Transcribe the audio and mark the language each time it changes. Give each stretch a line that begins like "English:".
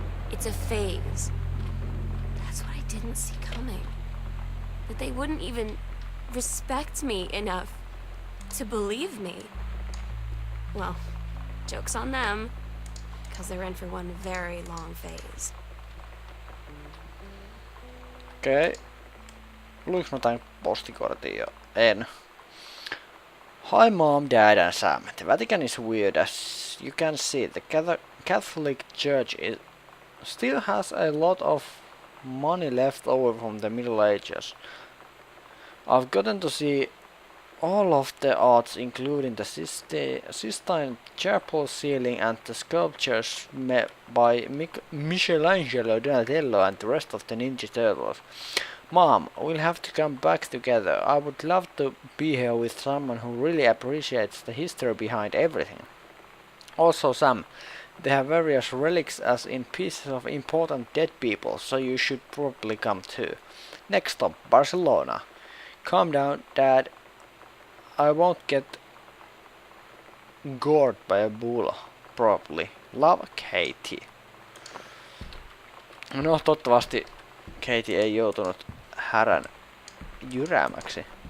English: It's a phase. That's what I didn't see coming. That they wouldn't even respect me enough to believe me. Well, joke's on them, because they're in for one very long phase.
Finnish: Okei. Luinko mä tämän postikortin jo? En.
English: Hi Mom, Dad and Sam. The Vatican is weird as you can see. The Catholic Church still has a lot of money left over from the Middle Ages. I've gotten to see all of the arts including the Sistine Chapel ceiling and the sculptures by Michelangelo, Donatello and the rest of the Ninja Turtles. Mom, we'll have to come back together. I would love to be here with someone who really appreciates the history behind everything. Also, Sam, they have various relics as in pieces of important dead people, so you should probably come too. Next stop, Barcelona. Calm down, Dad. I won't get gored by a bull, probably. Love, Katie.
Finnish: No, toivottavasti Katie ei joutunut härän jyräämäksi.